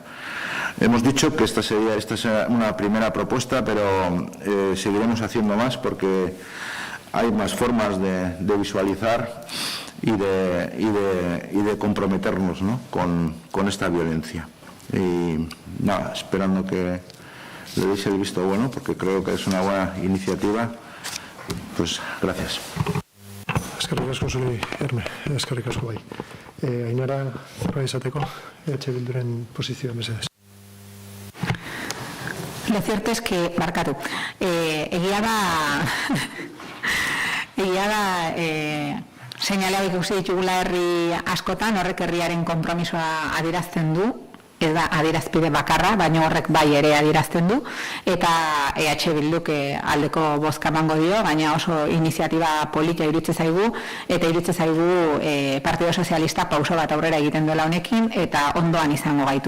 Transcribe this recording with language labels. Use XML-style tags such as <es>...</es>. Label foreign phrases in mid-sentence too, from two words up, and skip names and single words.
<es>Hemos dicho que esta es una primera propuesta, pero seguiremos haciendo más porque hay más formas de visualizar y de comprometernos, ¿no?, con esta violencia. Y nada, esperando que le deis el visto bueno, porque creo que es una buena iniciativa. Pues gracias.</es> <eu>Eskerrik asko zuri, Erme, eskerrik asko bai. Ainara, zerbait esateko, Bilduren posizioa, mesedez.</eu> <es>Lo cierto es que,</es> <eu>barkatu, egia da seinaleak ikusi ditugula herri askotan, horrek herriaren konpromisoa adierazten du, ez da adierazpide bakarra, baina horrek bai ere adierazten du, eta EH Bilduk aldeko bozka emango dio, baina oso iniziatiba polita iritze zaigu, eta iritze zaigu Partido Sozialista pauso bat aurrera egiten duela honekin, eta ondoan izango gaitu.</eu>